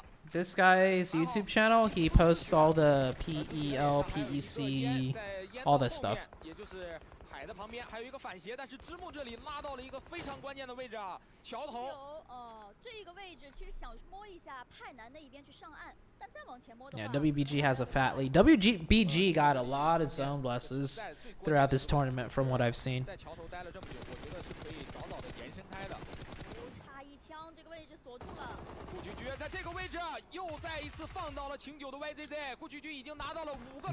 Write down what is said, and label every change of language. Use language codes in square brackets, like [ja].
[en] This guy's YouTube channel, he posts all the PEL, PEC, all this stuff. [zh] 海的旁边还有一个反斜，但是之木这里拉到了一个非常关键的位置啊，桥头。这个位置其实想摸一下派南那一边去上岸，但再往前摸的话。Yeah, [en] WBG has a fat lead. WBG got a lot of zone blesses throughout this tournament, from what I've seen. [zh] 在桥头待了这么久，我觉得是可以早早的延伸开的。差一枪，这个位置锁住了。顾菊菊在这个位置又再一次放到了请九的 YZZ， 顾菊菊已经拿到了5个。